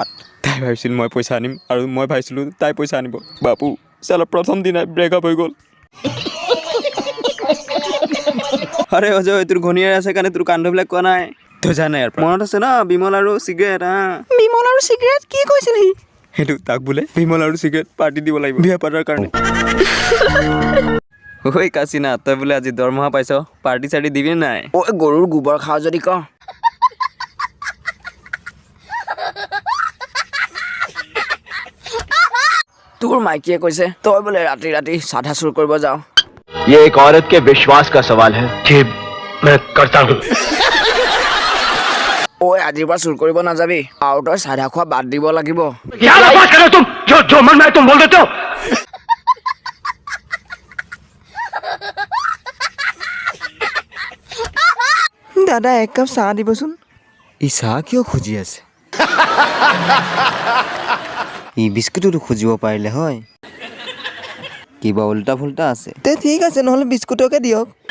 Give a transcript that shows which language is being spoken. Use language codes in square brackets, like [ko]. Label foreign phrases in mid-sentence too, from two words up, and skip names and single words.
[as] তাই ভাবিছিল মই পইচা আনিম আৰু মই ভাবিছিলোঁ তাই পইচা আনিব বাপু চালা প্ৰথম দিনাই ব্ৰেকআপ হৈ গ'ল আৰে অজয় তোৰ ঘনীয়াই আছে কাৰণে তোৰ কাণ্ডবিলাক কোৱা নাই তই জানে ইয়াৰ মনত আছে ন বিমল আৰু চিগাৰেট বিমল আৰু চিগাৰেট কি কৈছিল সি সেইটো তাক বোলে বিমল আৰু চিগাৰেট পাৰ্টি দিব লাগিব বিয়া পাতাৰ কাৰণে ঐ কাচিনা তই বোলে আজি দৰমহা পাইছ পাৰ্টি চাৰ্টি দিবি নাই ঐ গৰুৰ গোবৰ খাওঁ যদি ক তোৰ মাইকীয়ে কৈছে তই বোলে ৰাতি ৰাতি চাধা চুৰ কৰিব যাওঁ [hi] ये एक औरत के विश्वास का सवाल है जी मैं करता हूँ [as] ঐ আজিৰ পৰা চুৰ কৰিব নাযাবি আৰু তই চাধা খোৱা বাদ দিব লাগিব [hi] क्या बात कर रहे हो तुम जो मन में तुम बोल देते हो [as] দাদা এক কাপ চাহ দিবচোন ই চাহ কিয় খুজি আছে ই বিস্কুটতো খুজিব পাৰিলে হয় কিবা উল্টা ফুল্টা আছে তে ঠিক আছে নহ'লে বিস্কুটকে দিয়ক